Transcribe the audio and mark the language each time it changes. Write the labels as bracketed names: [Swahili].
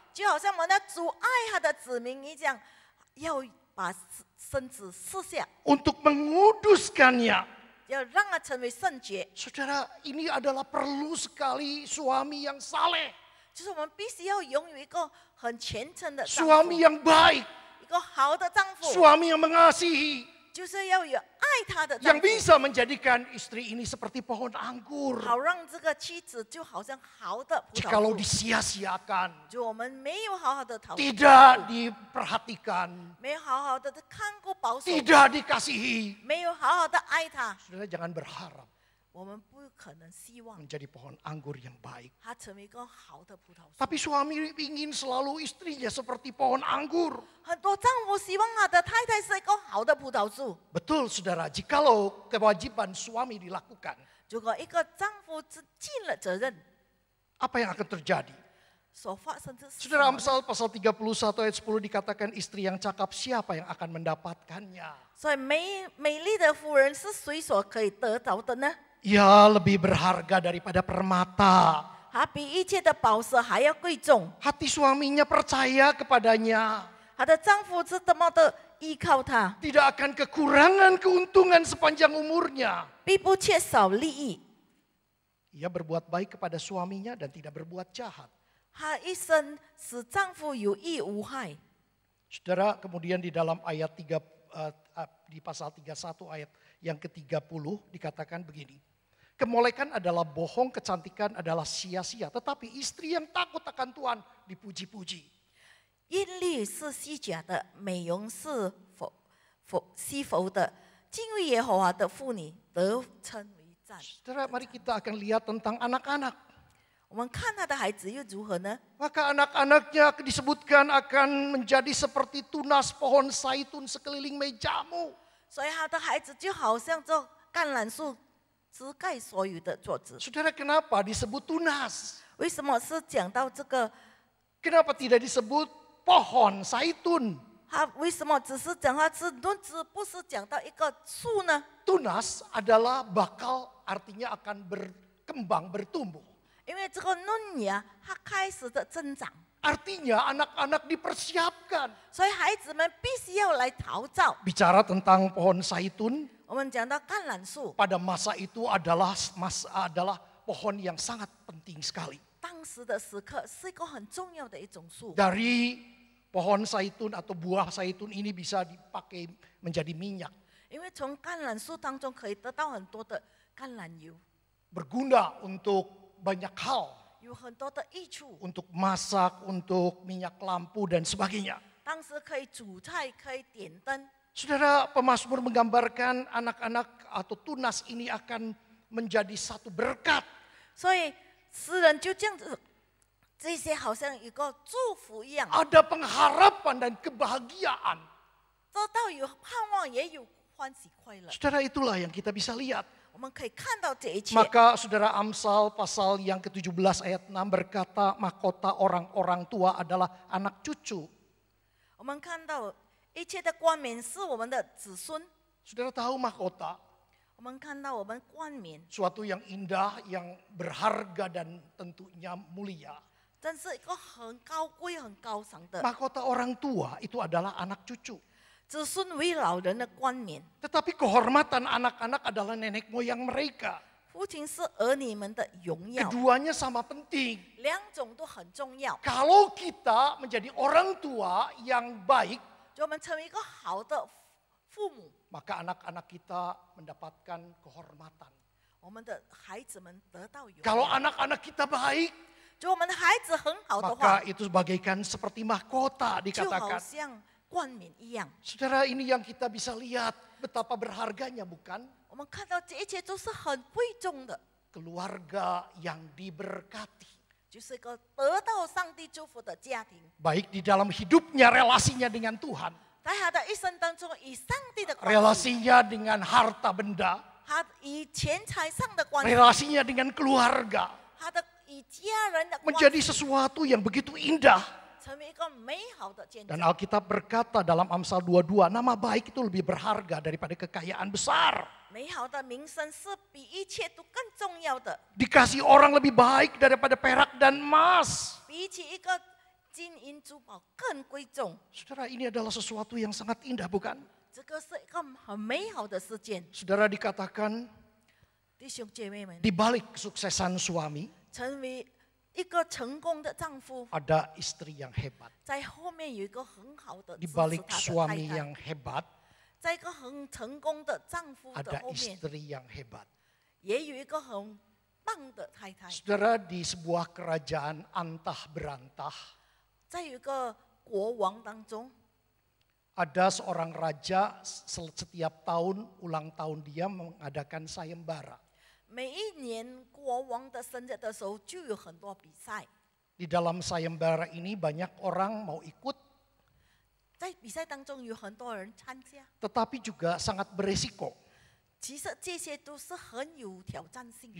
[Chinese] 就好像我们的主爱他的子民一样，要把身子赐下， [Indonesian] Untuk menguduskannya. [Chinese] 要让他成为圣洁。 [Indonesian] Saudara, ini adalah perlu sekali suami yang saleh. [Chinese] 就是我们必须要拥有一个很虔诚的丈夫， [Indonesian] Suami yang baik. [Chinese] 一个好的丈夫， [Indonesian] Suami yang mengasihi. [Chinese] 就是要有爱他的丈 [Indonesian] Yang [Chinese] 夫， [Indonesian] bisa menjadikan istri ini seperti pohon anggur. [Chinese] 好让这个妻子就好像好的葡 [Indonesian] Jikalau [Chinese] 萄树， [Indonesian] disia-siakan, [Chinese] 就我们没有好好的陶造， [Indonesian] tidak diperhatikan, [Chinese] 没有好好的看顾保守， [Indonesian] tidak dikasihi. [Chinese] 没有好好的爱他， [Indonesian] Saudara jangan berharap [Chinese] 我们不可能希望 [Indonesian] menjadi pohon anggur yang baik. [Chinese] 他成为一个好的葡萄树。 [Indonesian] Tapi suami ingin selalu istrinya seperti pohon anggur. [Chinese] 很多丈夫希望他的太太是一个好的葡萄树。 [Indonesian] Betul saudara, jikalau kewajiban suami dilakukan, [Chinese] 如果一个丈夫只尽了责任， [Indonesian] apa yang akan terjadi? [Chinese] 所发生的是什 [Indonesian] Saudara, [Chinese] 么呢？ [Indonesian] Amsal pasal 31 ayat 10 dikatakan istri yang cakap siapa yang akan mendapatkannya? [Chinese] 所以美丽的妇人是谁所可以得着的呢？ [Indonesian] Ya lebih berharga daripada permata. [Chinese] 她比一切的宝石还要贵重。 [Indonesian] Hati suaminya percaya kepadanya. [Chinese] 她的丈夫是多么的依靠她， [Indonesian] Tidak akan kekurangan keuntungan sepanjang umurnya. [Chinese] 必不缺少利益。 [Indonesian] Ia berbuat baik kepada suaminya dan tidak berbuat jahat. [Chinese] 她一生使丈夫有益无害。 [Indonesian] Saudara, kemudian di dalam ayat 3, di pasal 31 ayat yang ke-30 dikatakan begini. Kemolekan adalah bohong, kecantikan adalah sia-sia. Tetapi istri yang takut akan Tuhan dipuji-puji. [Chinese] 艳丽是虚假的，美容是虚浮的。敬畏耶和华的妇女得称为赞。 [Indonesian] Saudara, mari kita akan lihat tentang anak-anak. [Chinese] 我们看他的孩子又如何呢？ [Indonesian] Maka anak-anaknya disebutkan akan menjadi seperti tunas pohon zaitun sekeliling mejamu. [Chinese] 所以他的孩子就好像这橄榄树遮盖所有的桌子。 [Indonesian] Saudara, kenapa disebut tunas? [Chinese] 为什么是讲到这个？ [Indonesian] Kenapa tidak disebut pohon zaitun? [Chinese] 他为什么只是讲它是论枝，不是讲到一个树呢？ [Indonesian] Tunas adalah bakal, artinya akan berkembang, bertumbuh. [Chinese] 因为这个嫩芽它开始的增长， [Indonesian] Artinya anak-anak dipersiapkan. [Chinese] 所以孩子们必须要来陶造。 [Indonesian] Bicara tentang pohon zaitun, [Chinese] 我们讲到橄榄树， [Indonesian] pada masa itu adalah pohon yang sangat penting sekali. [Chinese] 当时的时刻是一个很重要的一种树。 [Indonesian] Dari pohon zaitun atau buah zaitun ini bisa dipakai menjadi minyak. [Chinese] 因为从橄榄树当中可以得到很多的橄榄油， [Indonesian] Berguna untuk banyak hal. [Chinese] 有很多的益处。 [Indonesian] Untuk masak, untuk minyak lampu dan sebagainya. [Chinese] 当时可以煮菜，可以点灯。 [Indonesian] Saudara, pemazmur menggambarkan anak-anak atau tunas ini akan menjadi satu berkat. [Chinese] 所以诗人就这这些好像一个祝福一样， [Indonesian] Ada pengharapan dan kebahagiaan. [Chinese] 得到有盼望，也有欢喜快乐。 [Indonesian] Saudara, itulah yang kita bisa lihat. [Chinese] 我们可以看到这一切。 [Indonesian] Maka saudara, Amsal pasal yang ke-17 ayat 6 berkata, mahkota orang-orang tua adalah anak cucu. [Chinese] 我们看到一切的冠冕是我们的子孙。 [Indonesian] Saudara tahu mahkota, [Chinese] 我们看到我们冠冕， [Indonesian] suatu yang indah, yang berharga dan tentunya mulia. [Chinese] 真是一个很高贵、很高尚的。 [Indonesian] Mahkota orang tua itu adalah anak cucu. [Chinese] 子孙为老人的冠冕， [Indonesian] Tetapi kehormatan anak-anak adalah nenek moyang mereka. [Chinese] 父亲是儿女们的荣耀， [Indonesian] Keduanya sama penting. [Chinese] 两种都很重要。 [Indonesian] Kalau kita menjadi orang tua yang baik, [Chinese] 就我们成为一个好的父母， [Indonesian] maka anak-anak kita mendapatkan kehormatan. [Chinese] 我们的孩子们得到荣 [Indonesian] Kalau [Chinese] 耀。 [Indonesian] anak-anak kita baik, [Chinese] 就我们的孩子很好的话 [Indonesian] maka，itu bagaikan seperti mahkota [Chinese] 就好 [Indonesian] dikatakan. [Chinese] 像冠冕一样。 [Indonesian] Saudara, ini yang kita bisa lihat betapa berharganya, bukan? [Chinese] 我们看到这一切都是很贵重的， [Indonesian] Keluarga yang diberkati. [Chinese] 就是一个得到上帝祝福的家庭， [Indonesian] Baik di dalam hidupnya, relasinya dengan Tuhan. [Chinese] 在他的一生当中与上帝的关系， [Indonesian] Relasinya dengan harta benda. [Chinese] 他与钱财上的关系， [Indonesian] Relasinya dengan keluarga. [Chinese] 他的与家人的关 [Indonesian] Menjadi [Chinese] 系， [Indonesian] sesuatu yang begitu indah. [Chinese] 成为一个美好的见 [Indonesian] Dan [Chinese] 证。 [Indonesian] Alkitab berkata dalam Amsal 22, nama baik itu lebih berharga daripada kekayaan besar. [Chinese] 美好的名声是比一切都更重要的， [Indonesian] Dikasih orang lebih baik daripada perak dan emas. [Chinese] 比起一个金银珠宝更贵重。 [Indonesian] Saudara, ini adalah sesuatu yang sangat indah, bukan? [Chinese] 这个是一个很美好的事件， [Indonesian] Saudara, dikatakan [Chinese] 弟兄姐妹们， [Indonesian] di balik kesuksesan suami [Chinese] 成为一个成功的丈夫， [Indonesian] ada istri yang hebat. [Chinese] 在后面有一个很好的 [Indonesian] Di [Chinese] 支持 [Indonesian] balik [Chinese] 他的 [Indonesian] suami [Chinese] 太太， [Indonesian] yang hebat [Chinese] 在一个很成功的丈夫的 [Indonesian] ada [Chinese] 后面， [Indonesian] istri yang hebat. [Chinese] 也有一个很棒的太太。 [Indonesian] Saudara, di sebuah kerajaan antah berantah [Chinese] 在有一个国王当中， [Indonesian] ada seorang raja setiap tahun ulang tahun dia mengadakan sayembara. [Chinese] 每一年国王的生日的时候，就有很多比赛。 [Indonesian] Di dalam sayembara ini banyak orang mau ikut, [Chinese] 在比赛当中有很多人参加， [Indonesian] tetapi juga sangat beresiko. [Chinese] 其实这些都是很有挑战性的。